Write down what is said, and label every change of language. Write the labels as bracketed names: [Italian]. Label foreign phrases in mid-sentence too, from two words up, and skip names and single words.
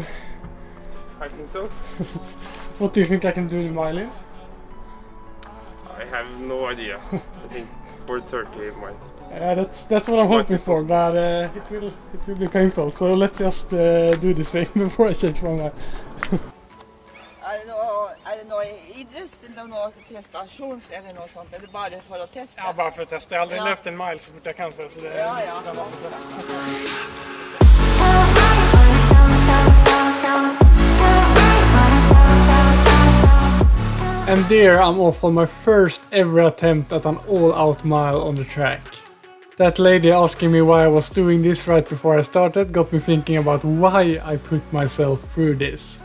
[English] I think so. What do you think I can do the mile in? I have no idea. I think 4:30 might. That's what I'm hoping for, but it will be painful. So let's just do this thing before I change my mind. [Norwegian] Er det noe idrett eller noe prestasjons eller noe sånt? Er det bare for å teste? [Swedish] Ja, bara för att testa. Jag har aldrig löpt en mile så fort jag kan, så det är spännande. [English] And there I'm off on my first ever attempt at an all-out mile on the track. That lady asking me why I was doing this right before I started got me thinking about why I put myself through this.